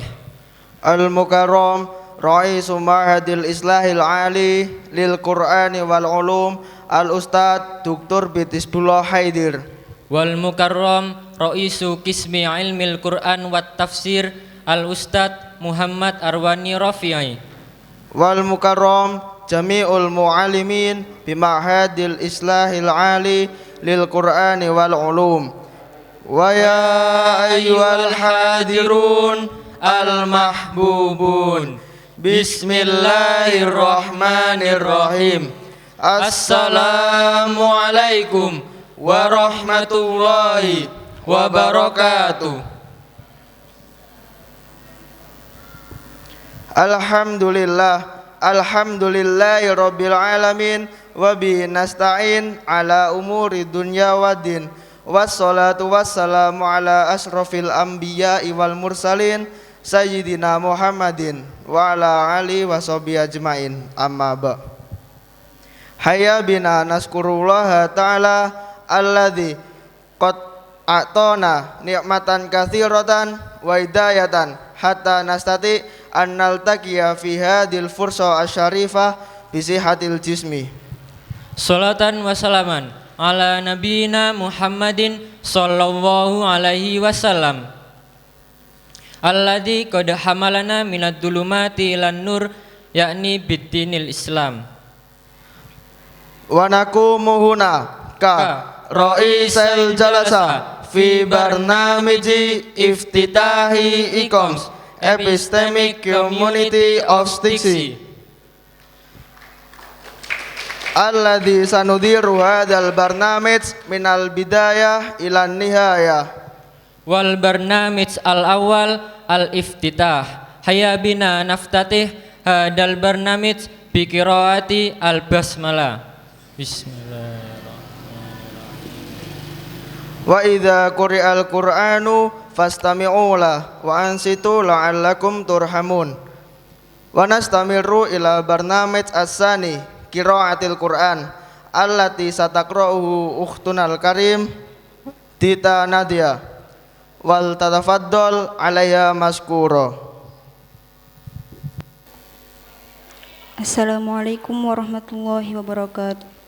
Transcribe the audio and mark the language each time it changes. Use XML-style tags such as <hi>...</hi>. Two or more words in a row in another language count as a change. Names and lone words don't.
<ar>المكرم رئيس معهد الإصلاح العالي للقرآن والعلوم الأستاذ الدكتور. Bitisbullah Haidir. والمكرم رئيس قسم علم القرآن والتفسير الأستاذ محمد أرواني رافعي. والمكرم جميع المعلمين بمعهد الإصلاح العالي للقرآن والعلوم. ويا أيها الحاضرون المحبوبون, bismillahirrahmanirrahim. السلام عليكم ورحمة الله وبركاته. الحمد لله رب العالمين. وبه نستعين على أمور الدنيا والدين. والصلاة والسلام على أشرف الأنبياء والمرسلين سيدنا محمد وعلى آله وصحبه أجمعين. أما بع. هيا بنا نشكر الله تعالى الذي قد أعطانا نعمة كثيرة وهداية حتى نستطيع أن نلتقي في هذه الفرصة الشريفة بصحة الجسم. صلاة وسلاما على نبينا محمد صلى الله عليه وسلم الذي قد حملنا من الظلمات إلى النور يعني بالدين الإسلام. ونقوم هنا كرئيس الجلسة في برنامج افتتاح ikoms</ar> <en>epistemic community of Stixi</en> <ar>الذي سندير هذا البرنامج من البداية إلى النهاية. والبرنامج الأول الافتتاح. هيا بنا نفتتح هذا البرنامج بقراءة البسملة. Bismillahirrahmanirrahim. وإذا قرئ القرآن فاستمعوا له وأنصتوا لعلكم ترحمون. ونستمر إلى البرنامج الثاني قراءة القرآن التي ستقرؤه أختنا الكريمة Tita Nadia ولتتفضل علي مشكورة. السلام عليكم ورحمة الله وبركاته.</ar>